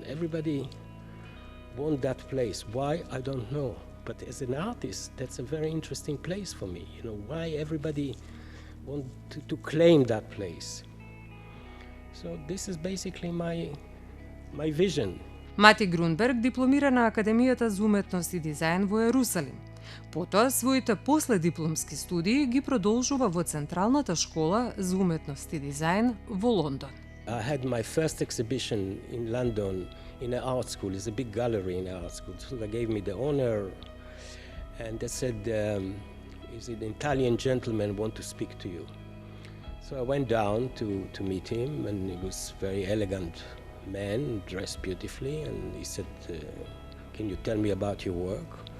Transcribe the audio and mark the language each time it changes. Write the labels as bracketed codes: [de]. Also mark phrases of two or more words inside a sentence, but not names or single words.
[en] Everybody want that place. Why? I don't know. But as an artist, that's a very interesting place for me. Why everybody want to claim that place. So this is basically my vision. [mk] Мати Грунберг дипломира на Академијата за уметност и дизајн во Ерусалим. Потоа, своите последипломски студии ги продолжува во Централната школа за уметност и дизајн во Лондон. [en] I had my first exhibition in London in an art school. It's a big gallery in an art school. So they gave me the honor and they said, is it an Italian gentleman want to speak to you? So I went down to meet him, and he was a very elegant man, dressed beautifully, and he said, can you tell me about your work?